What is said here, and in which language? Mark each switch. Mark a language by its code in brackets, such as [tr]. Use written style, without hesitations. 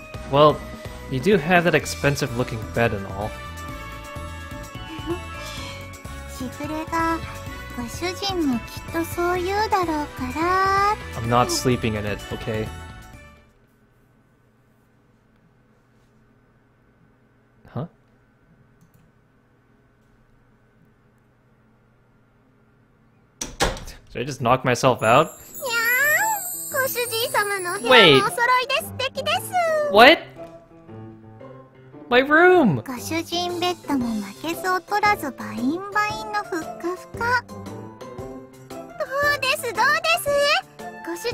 [en] Well, you do have that expensive-looking bed and all. [ja] しぐれがご主人もきっとそう言うだろうから。 [en] I'm not sleeping in it, okay? Huh? Did I just knock myself out? [ja] にゃーん、ご主人様の部屋もお揃いで素敵です。 [en] What? My room! [ja] ご主人ベッドも負けず劣らずバインバインのふっかふか。どうですどうです？